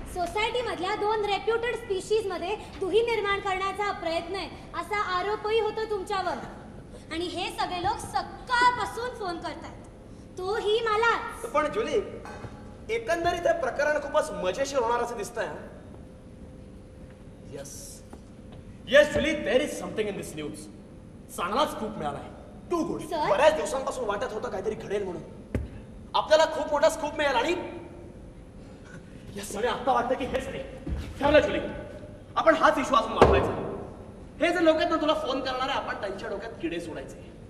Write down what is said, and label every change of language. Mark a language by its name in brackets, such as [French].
[Marathi] Society मधल्या 2 reputed species मध्ये दुही निर्माण करण्याचा हा प्रयत्न आहे असा आरोपही होतो तुमच्यावर. आणि हे सगळे लोक सकाळपासून फोन करतायत, तोही मला. पण जुली, एकंदरीत हे प्रकरण खूपच मजेशीर होणार असं दिसतंय. [English] Yes Julie, there is something in this news. [Marathi] चांगलाच खूप मिळालाय. [English] Too good. Sir? [Marathi] बऱ्याच दिवसांपासून वाटत होतं काहीतरी घडेल म्हणून. आपल्याला खूप मोठा स्कूप मिळेल. आणि सगळे आता वाटतं की हेच नाही. ठरलं जुली, आपण हाच इश्यू अजून वापरायचा. हे जे लोक आहेत ना तुला फोन करणारे, आपण त्यांच्या डोक्यात किडे सोडायचे.